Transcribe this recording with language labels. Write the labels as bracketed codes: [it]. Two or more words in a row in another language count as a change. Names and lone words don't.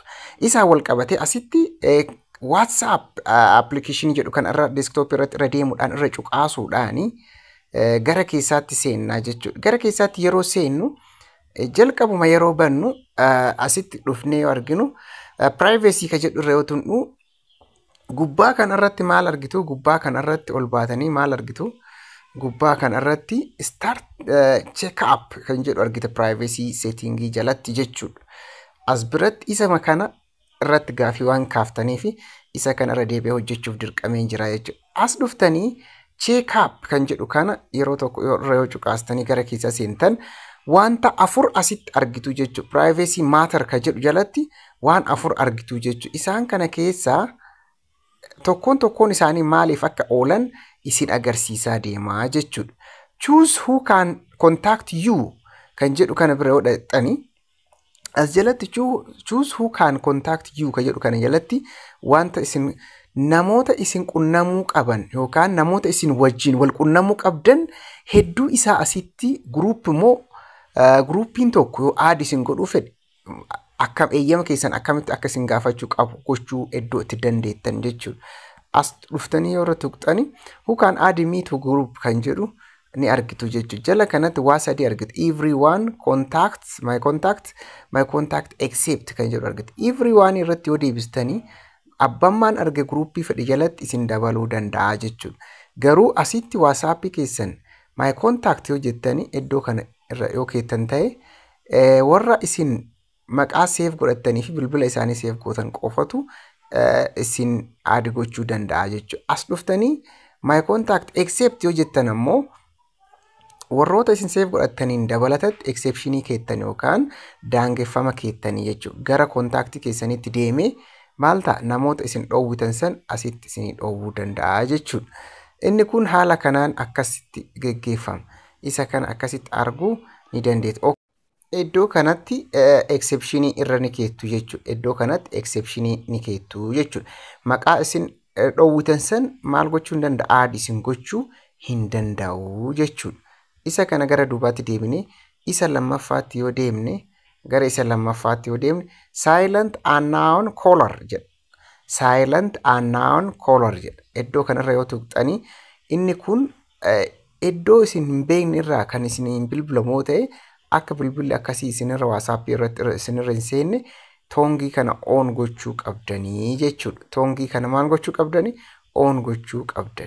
[om] Isaan wal qabatee asitti WhatsApp application jedhu kan irra desktop irratti irra deemuudhaan irra cuqaasuudhaani gara keessaatti seennaa jechuudha. Gara keessaatti yeroo seennu jalqabuma yeroo bannu asitti dhufnee yoo arginu privacy ka jedhu irra yoo tunnu gubbaa kanarratti maal argitu? Gubbaa kanarratti ol baatanii maal argitu? Gubbaa kanarratti [en] start check up [om] kan jedhu argita [en] privacy setting [om] jalatti jechuudha. As biratti isa makana irratti gaafii waan kaaftanii fi isa kana irra deebi'ee hojjechuuf dirqameen jira jechuudha. As dhuftanii [en] check up [om] kan jedhu kana yeroo tokko yoo cuqaastanii gara keessa seentan wanta afur asitti argitu jechuudha. [en] Privacy matter [om] kan jedhu jalatti waan afur argitu jechuudha. Isaan kana keessaa tokkoon isaanii maaliif akka oolan isin agarsiisaa deemaa jechuudha. [en] Choose who can contact you [om] kan jedhu kana bira yoo dhaqxanii as jalatti [en] choose who can contact you [om] kan jedhu kana jalatti wanta isin namoota isin qunnamuu qaban yookaan namoota isin wajjin wal qunnamuu qabdan hedduu isaa asitti groupiin tokko yoo aad isin godhuu fedhe akkam eeyyama keessan akkamitti akka isin gaafachuu qabu gochuu iddoo itti dandeettan jechuudha. As dhuftanii yoo tuqxanii [en] who can add me to group [om] kan jedhu ni argitu jechuudha. Jala kanatti waa sadii argitu. [en] Everyone contacts my contact except [om] kan jedhu argitu. Everyone irratti yoo deebistanii abbammaan arge groupii fedhe jalatti isin dabaluu danda'a jechuudha. Garuu asitti WhatsApp keessan [en] my contact [om] yoo jettanii iddoo kana irra yoo keettan ta'e warra isin maqaa save godhattanii fi bilbila isaanii save gootan qofatu isin add gochuu danda'a jechuudha. As dhuftanii [en] my contact except [om] yoo jettan ammoo warroota isin save godhattaniin dabalatatti exceptionii keettan yookaan daangeffama keettanii jechuudha. Gara kontaaktii keessanitti deemee maal ta'a namoota isin dhoowwitan san asitti isin dhoowwuu danda'a jechuudha. Inni kun haala kanaan akkasitti geggeeffama. Isa kana akkasitti arguu ni dandeettu. Iddoo kanatti exceptionii irra ni keettu jechuudha. Iddoo kanatti exceptionii ni keettu jechuudha. Maqaa isin dhoowwitan san maal gochuu hin danda'a? Aad isin gochuu hin danda'u jechuudha. Isa kana gara duubaatti deebinee isa lammaffaatti yoo deemne gara isa lammaffaatti yoo deemne [en] silent unknown caller [om] jedha. [en] Silent unknown caller [om] jedha. Iddoo kanarra yoo tuqxanii inni kun iddoo isin hin beekne irraa kan isin hin bilbilamoo ta'e akka bilbilli akkasii isinirra WhatsApp irratti isinirra hin seenne toongii kana on gochuu qabdanii jechuudha. Toongii kana maal gochuu qabdanii? On gochuu qabdan.